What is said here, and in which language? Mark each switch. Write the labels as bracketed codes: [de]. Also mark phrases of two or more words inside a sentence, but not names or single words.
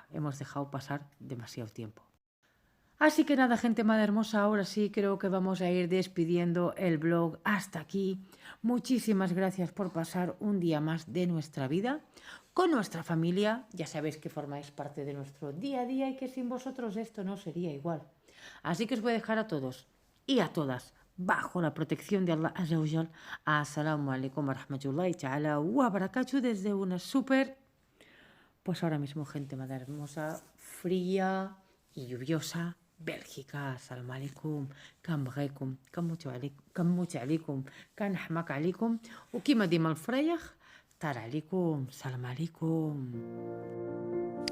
[es] Hemos dejado pasar demasiado tiempo. Así que nada, gente más hermosa, ahora sí creo que vamos a ir despidiendo el vlog hasta aquí. Muchísimas gracias por pasar un día más de nuestra vida con nuestra familia. Ya sabéis que formáis parte de nuestro día a día y que sin vosotros esto no sería igual. Así que os voy a dejar a todos y a todas bajo la protección de [ar] الله عز وجل. السلام عليكم ورحمة الله تعالى وبركاته [es] desde una pues ahora mismo, gente más hermosa, fría y lluviosa بلجيكا. [ar] السلام عليكم، كان بغيكم، كان موت عليكم، كان حماق عليكم، وكيما ديما الفريخ طار عليكم. السلام عليكم.